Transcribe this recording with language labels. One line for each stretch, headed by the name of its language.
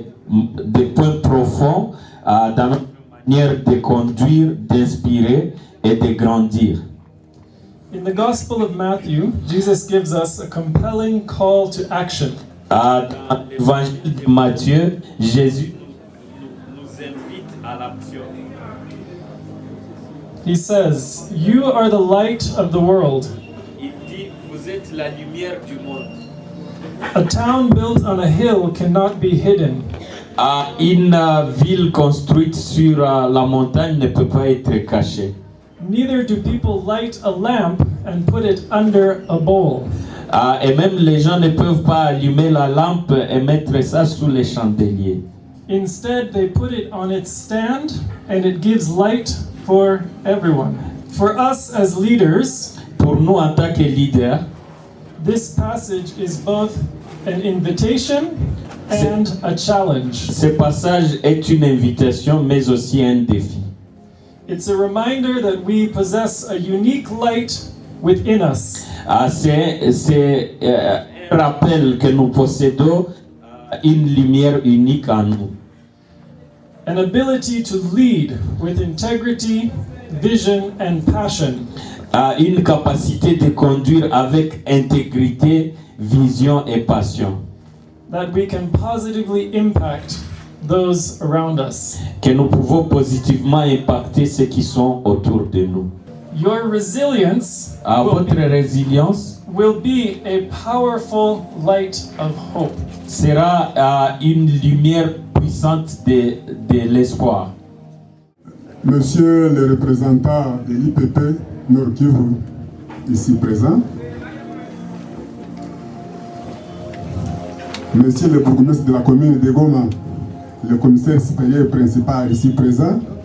French: des points profonds dans notre manière de conduire, d'inspirer et de grandir.
English: In the Gospel of Matthew, Jesus gives us a compelling call to action.
French: Dans l'évangile de Matthieu, Jésus nous invite à l'action.
English: He says, "You are the light of the world.
French: Il dit, vous êtes la lumière du monde.
English: A town built on a hill cannot be hidden.
French: Une ville construite sur la montagne ne peut pas être cachée.
English: Neither do people light a lamp and put it under a bowl.
French: Et même les gens ne peuvent pas allumer la lampe et mettre ça sous les chandeliers.
English: Instead, they put it on its stand and it gives light for everyone. For us as leaders,
French: Pour nous en tant que leaders,
English: this passage is both an invitation and a challenge.
French: ce passage est une invitation mais aussi un défi.
English: It's a reminder that we possess a unique light within us.
French: C'est un rappel que nous possédons une lumière unique en nous.
English: An ability to lead with integrity, vision, and passion.
French: Une capacité de conduire avec intégrité, vision et passion.
English: That we can positively impact those around us.
French: Que nous pouvons positivement impacter ceux qui sont autour de nous.
English: Your resilience
French: Votre résilience
English: will be a powerful light of hope.
French: sera une lumière puissante de l'espoir. Monsieur le représentant de l'IPP Nord Kivu, ici présent. Monsieur le bourgmestre de la commune de Goma, le commissaire supérieur principal ici présent.